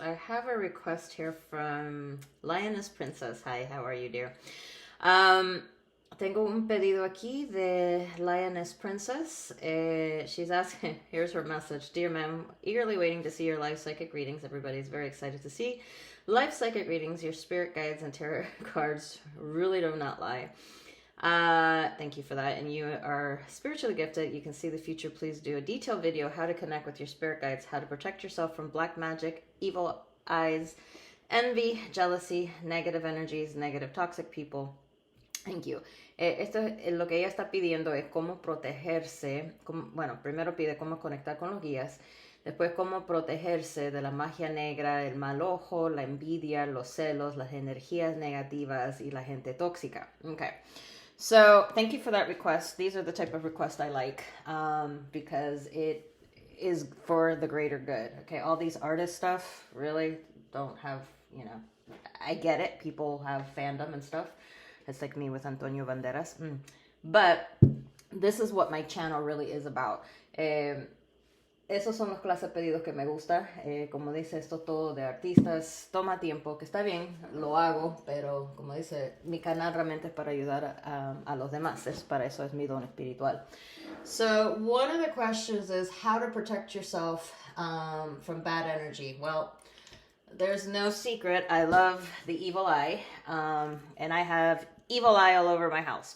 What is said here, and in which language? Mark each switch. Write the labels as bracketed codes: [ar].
[en] I have a request here from Lioness Princess. Hi, how are you, dear? [es] Um, Tengo un pedido aquí de Lioness Princess. [en] She's asking, here's her message. Dear ma'am, eagerly waiting to see your live psychic readings. Everybody's very excited to see live psychic readings. Your spirit guides and tarot cards really do not lie. Thank you for that. And you are spiritually gifted. You can see the future. Please do a detailed video how to connect with your spirit guides, how to protect yourself from black magic, evil eyes, envy, jealousy, negative energies, negative toxic people. Thank you. [es] Lo que ella está pidiendo es cómo protegerse. Bueno, primero pide cómo conectar con los guías. Después, cómo protegerse de la magia negra, el mal ojo, la envidia, los celos, las energías negativas y la gente tóxica. [en] Okay. So thank you for that request. These are the type of requests I like because it is for the greater good. Okay, all these artist stuff really don't have, I get it. People have fandom and stuff. It's like me with Antonio Banderas. But this is what my channel really is about. [es] Esos son los clases de pedidos que me gusta. Como dice, esto todo de artistas toma tiempo, que está bien, lo hago, pero como dice, mi canal realmente es para ayudar a los demás. Para eso es mi don espiritual. [en] So one of the questions is how to protect yourself from bad energy. Well, there's no secret. I love the evil eye, and I have evil eye all over my house.